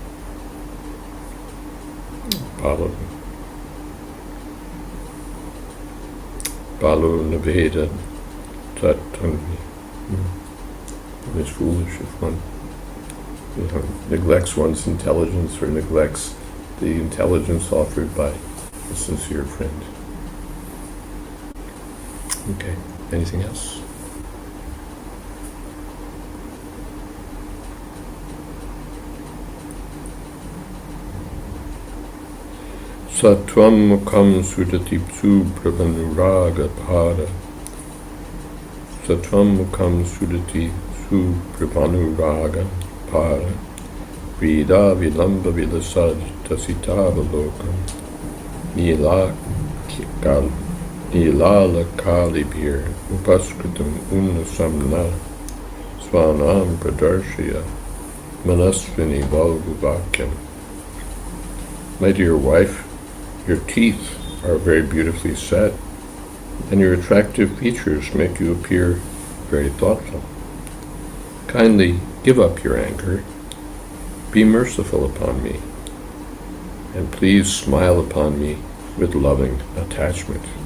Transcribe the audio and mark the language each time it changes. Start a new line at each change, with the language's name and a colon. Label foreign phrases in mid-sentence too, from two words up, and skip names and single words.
English: Balu Naveda Tatanvi. One is foolish if one neglects one's intelligence or neglects the intelligence offered by a sincere friend. Okay, anything else?
Sanskrit: Satvam mukham sudatipsu prabhanuraga bhara. Satvam mukham sudati su prabhanuraga bhara. Vrida vilamba vilasad tasitavalokam. Nilala kalibhir upaskritam unnasamna. Svanam pradarshya manasvini valguvakyam.
English: My dear wife, your teeth are very beautifully set, and your attractive features make you appear very thoughtful. Kindly give up your anger, be merciful upon me, and please smile upon me with loving attachment.